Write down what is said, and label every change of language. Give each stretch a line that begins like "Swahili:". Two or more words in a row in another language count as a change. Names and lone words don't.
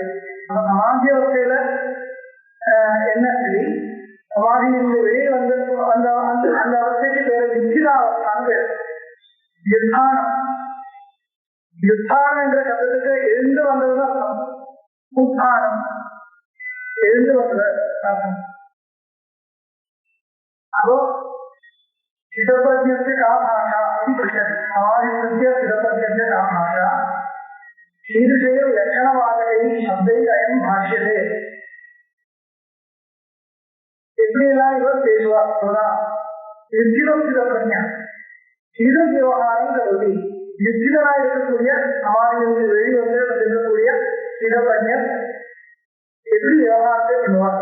Tamil: சமாதி அவஸ்தையில என்ன ஸ்திதி, சமாதியிலிருந்து வெளியே வந்து அந்த அந்த அவஸ்தைக்கு பேரு விச்சிதா அவஸ்தான் பேர். யுத்தானம், யுத்தானம் என்ற சப்தத்துக்கு எழுந்து வந்ததுதான் அர்த்தம். உத்தானம் எழுந்து வந்தது அர்த்தம்.
Sanskrit: अब चिदप्रज्ञस्य का भाषा इति पृच्छति. समाधिस्य चिदप्रज्ञस्य का भाषा शीर्षेण लक्षणवादकैः शब्दैः अयं भाष्यते.
Tamil: எப்படியெல்லாம் இவர் பேசுவார் சொன்னா, யுத்திதம் சிதப்பிரஜா சித விவகாரம் கருதி யுத்திதனாக இருக்கக்கூடிய சமாதியிலிருந்து வெளிவந்து இருக்கக்கூடிய சிதப்பிரஜர் எப்படி விவகாரத்தை பண்ணுவார்.